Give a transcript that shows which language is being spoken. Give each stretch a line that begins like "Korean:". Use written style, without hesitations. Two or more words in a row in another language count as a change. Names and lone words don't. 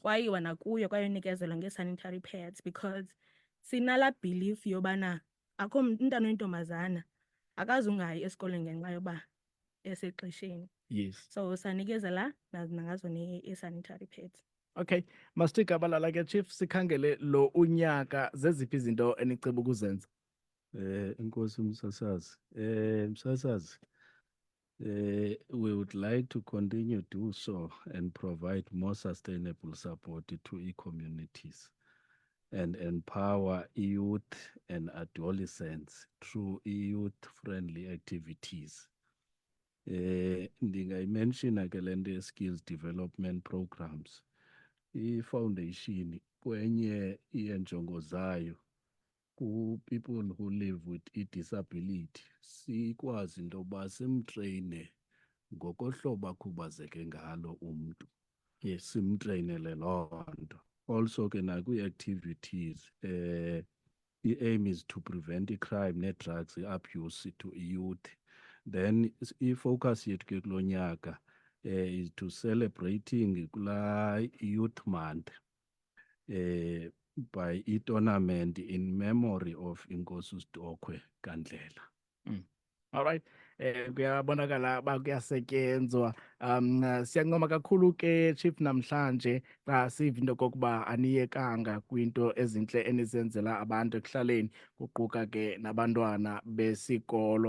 Xhosa: Kwayiwa nakuyo kwayonikezelwa ngee-
English: sanitary pads
Xhosa: because sinala belief yobana akho umntana oyintombazana akazungayi esikolweni ngenxa yoba esexesheni.
English: Yes.
Xhosa: So sanikezela nangazo nee-
English: sanitary pads.
Xhosa: Okay, masithi gabalala ke chief sikhangele lo unyaka zeziphi izinto eniceba ukuzenza. Nkosi msasazi. Msasazi,
English: we would like to continue do so and provide more sustainable support to e-communities and empower youth and adolescents through youth-friendly activities.
Xhosa: Ndingayimenshina ke le nto ye-
English: skills development programs.
Xhosa: I-foundation kwenye iyenjongo zayo
English: ku-people who live with
Xhosa: i-disability sikwazi into yoba simtreyine ngokohlobo akhubazeke ngalo umntu.
English: Yes.
Xhosa: Simtreyinele loo nto.
English: Also ke nakwii-activities aim is to prevent crime ne-drugs abuse to youth. Then i-focus
Xhosa: yethu ke kulo nyaka
English: is to celebrating kula youth month by i-tournament in memory of Nkosi Stokwe Kandlela. All right.
Xhosa: Kuyabonakala kuyasetyenzwa. Siyancoma kakhulu ke Chief namhlanje xa siva into kokuba aniyekanga kwinto ezintle enizenzela abantu ekuhlaleni kuquka ke nabantwana besikolo.